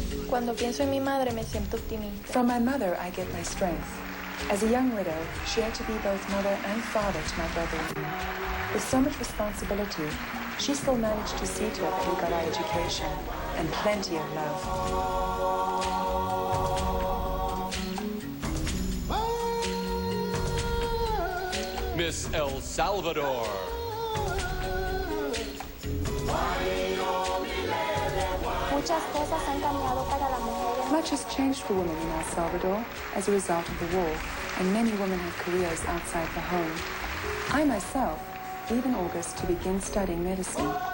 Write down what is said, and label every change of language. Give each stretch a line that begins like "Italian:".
Spanish: Cuando pienso en mi madre, me siento optimista.
English: From my mother, I get my strength. As a young widow, she had to be both mother and father to my brother. With so much responsibility, she still managed to see to it that we got our education and plenty of love. Miss El Salvador.
Spanish: Muchas cosas han cambiado para las mujeres.
English: Much has changed for women in El Salvador as a result of the war, and many women have careers outside the home. I myself leave in August to begin studying medicine.